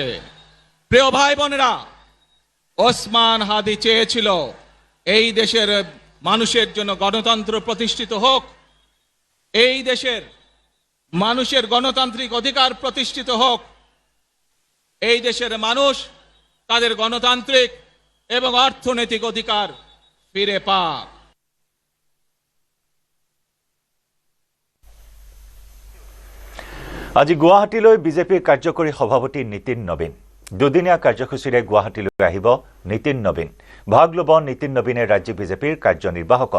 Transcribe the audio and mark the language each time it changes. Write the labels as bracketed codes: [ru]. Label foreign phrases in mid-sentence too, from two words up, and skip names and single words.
[bn] প্রিয় ভাই বোনেরা, ওসমান হাদি চেয়েছিল এই দেশের মানুষের জন্য গণতন্ত্র প্রতিষ্ঠিত হোক, এই দেশের মানুষের গণতান্ত্রিক অধিকার প্রতিষ্ঠিত হোক, এই দেশের মানুষ তাদের গণতান্ত্রিক এবং অর্থনৈতিক অধিকার ফিরে পাক। [as] আজি গুৱাহাটীলৈ বিজেপিৰ কাৰ্যকৰী সভাপতি নীতিন নবীন। দুদিনীয়া কাৰ্যসূচীৰে গুৱাহাটীলৈ আহিব নীতিন নবীন। ভাগ ল'ব নীতিন নবীনে ৰাজ্যিক বিজেপিৰ কাৰ্যনিৰ্বাহকত।